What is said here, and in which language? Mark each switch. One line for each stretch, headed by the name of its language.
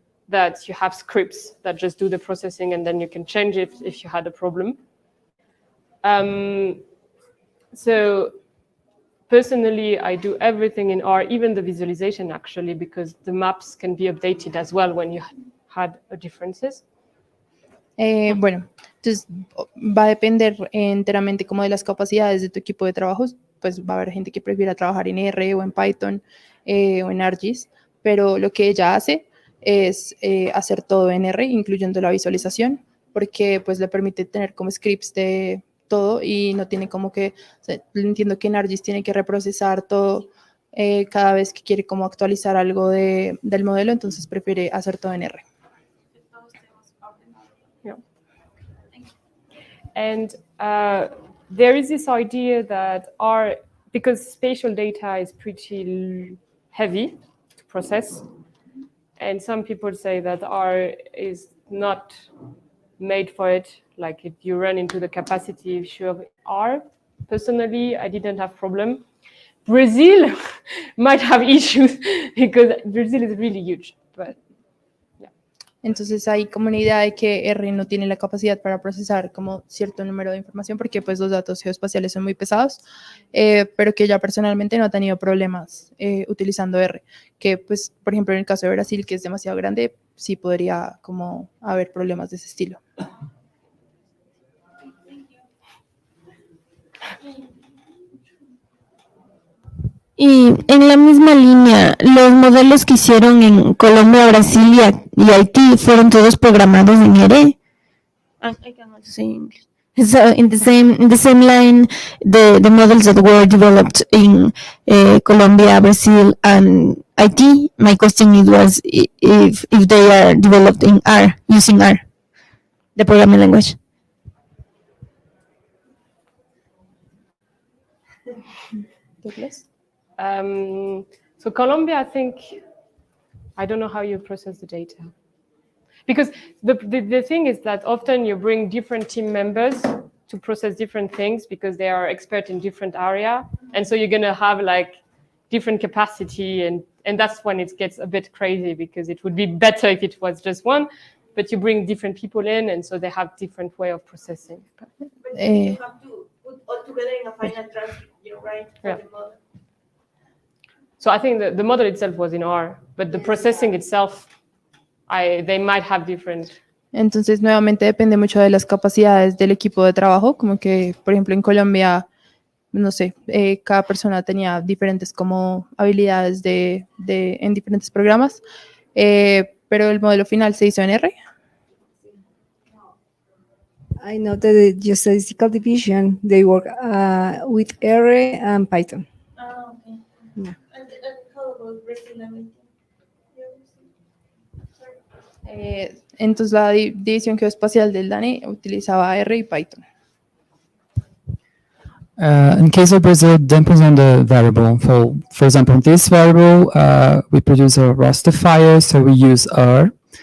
English: that you have scripts that just do the processing and then you can change it if you had a problem. So personally, I do everything in R, even the visualization actually, because the maps can be updated as well when you had differences.
Spanish: Bueno, entonces va a depender enteramente como de las capacidades de tu equipo de trabajo. Pues va a haber gente que prefiera trabajar en R o en Python o en ArcGIS, pero lo que ella hace es hacer todo en R, incluyendo la visualización, porque pues le permite tener como scripts de todo y no tiene como que, o sea, entiendo que en ArcGIS tiene que reprocesar todo cada vez que quiere como actualizar algo del modelo, entonces prefiere hacer todo en R.
English: Yeah. And there is this idea that R, because spatial data is pretty heavy to process, and some people say that R is not made for it, like if you run into the capacity issue of R. Personally, I didn't have problem. Brazil might have issues because Brazil is really huge, but
Spanish: entonces hay como una idea de que R no tiene la capacidad para procesar como cierto número de información porque pues los datos geoespaciales son muy pesados, pero que ya personalmente no ha tenido problemas utilizando R, que pues por ejemplo en el caso de Brasil, que es demasiado grande, sí podría como haber problemas de ese estilo. Y en la misma línea, los modelos que hicieron en Colombia, Brasil y Haití fueron todos programados en R.
English: I can also say English. So in the same line, the models that were developed in Colombia, Brazil, and Haití. My question was if they are developed in R, using R, the programming language. Douglas? So Colombia, I think, I don't know how you process the data. Because the thing is that often you bring different team members to process different things because they are expert in different area. And so you're going to have like different capacity. And that's when it gets a bit crazy because it would be better if it was just one, but you bring different people in and so they have different way of processing. But you have to put all together in a final transcript, right? For the model. So I think the model itself was in R, but the processing itself, they might have different.
Spanish: Entonces, nuevamente depende mucho de las capacidades del equipo de trabajo, como que, por ejemplo, en Colombia, no sé, cada persona tenía diferentes como habilidades en diferentes programas, pero el modelo final se hizo en R.
English: I know that the geostatistical division, they work with R and Python. Ah, okay. Yeah. And how about Brazil and Haití?
Spanish: Entonces, la división geoespacial del DANE utilizaba R y Python.
English: In case of Brazil, depends on the variable. For example, this variable, we produce a raster file, so we use R.